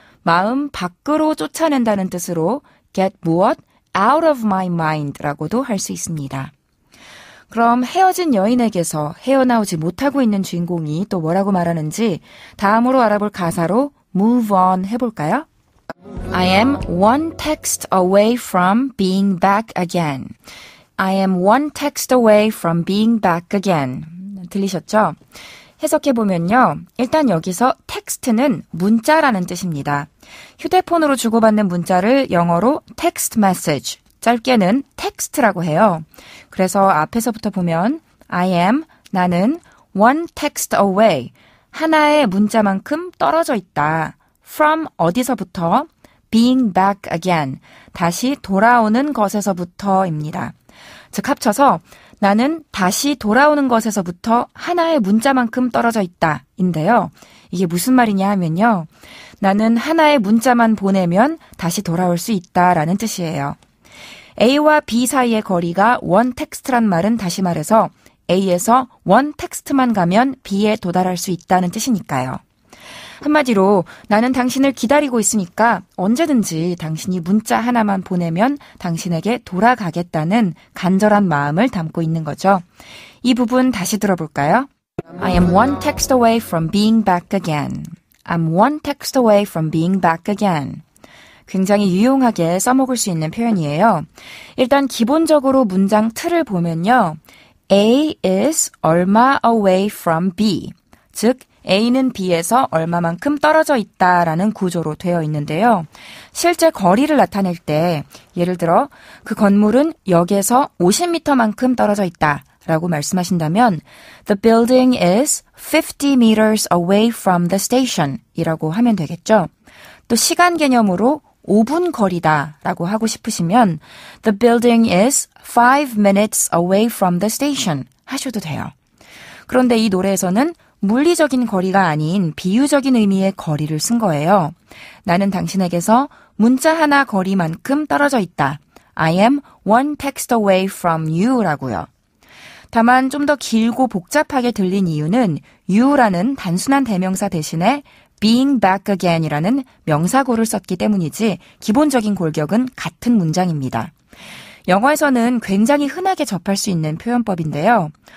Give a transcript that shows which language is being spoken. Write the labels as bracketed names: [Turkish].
[Korean] 마음 밖으로 쫓아낸다는 뜻으로 get 무엇 [English] out of my mind [Korean] 라고도 할 수 있습니다. 그럼 헤어진 여인에게서 헤어나오지 못하고 있는 주인공이 또 뭐라고 말하는지 다음으로 알아볼 가사로 [English] move on [Korean] 해볼까요? [English] I am one text away from being back again. I am one text away from being back again. [Korean] 들리셨죠? 해석해보면요. 일단 여기서 텍스트는 문자라는 뜻입니다. 휴대폰으로 주고받는 문자를 영어로 [English] text message, [Korean] 짧게는 텍스트라고 해요. 그래서 앞에서부터 보면 I am, 나는 [English] one text away, [Korean] 하나의 문자만큼 떨어져 있다. from 어디서부터? [English] being back again, [Korean] 다시 돌아오는 것에서부터입니다. 즉 합쳐서 나는 다시 돌아오는 것에서부터 하나의 문자만큼 떨어져 있다 인데요. 이게 무슨 말이냐 하면요. 나는 하나의 문자만 보내면 다시 돌아올 수 있다라는 뜻이에요. A와 B 사이의 거리가 원 텍스트란 말은 다시 말해서 A에서 원 텍스트만 가면 B에 도달할 수 있다는 뜻이니까요. 한마디로 나는 당신을 기다리고 있으니까 언제든지 당신이 문자 하나만 보내면 당신에게 돌아가겠다는 간절한 마음을 담고 있는 거죠. 이 부분 다시 들어볼까요? [English] I am one text away from being back again. I'm one text away from being back again. [Korean] 굉장히 유용하게 써먹을 수 있는 표현이에요. 일단 기본적으로 문장 틀을 보면요. [English] A is 얼마 away from B. [Korean] 즉 A는 B에서 얼마만큼 떨어져 있다라는 구조로 되어 있는데요. 실제 거리를 나타낼 때 예를 들어 그 건물은 역에서 50m만큼 떨어져 있다라고 말씀하신다면 [English] The building is 50 meters away from the station [Korean] 이라고 하면 되겠죠. 또 시간 개념으로 5분 거리다라고 하고 싶으시면 [English] The building is 5 minutes away from the station [Korean] 하셔도 돼요. 그런데 이 노래에서는 물리적인 거리가 아닌 비유적인 의미의 거리를 쓴 거예요. 나는 당신에게서 문자 하나 거리만큼 떨어져 있다. [English] I am one text away from you [Korean] 라고요. 다만 좀 더 길고 복잡하게 들린 이유는 you라는 단순한 대명사 대신에 [English] being back again [Korean] 이라는 명사구를 썼기 때문이지 기본적인 골격은 같은 문장입니다. 영어에서는 굉장히 흔하게 접할 수 있는 표현법인데요.